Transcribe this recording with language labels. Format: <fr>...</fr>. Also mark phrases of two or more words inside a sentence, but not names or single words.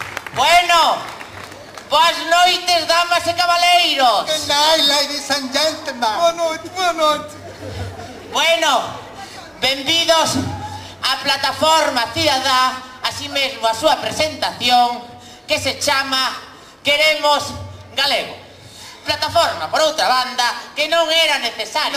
<gl>Bueno, boas noites, damas e cabaleiros.</gl> <en>Good night, ladies and gentlemen.</en> <gl>Boa noite, boa noite. Bueno, benvidos á plataforma cidadá, así mesmo a súa presentación, que se chama Queremos Galego. Plataforma, por outra banda, que non era necesaria.</gl>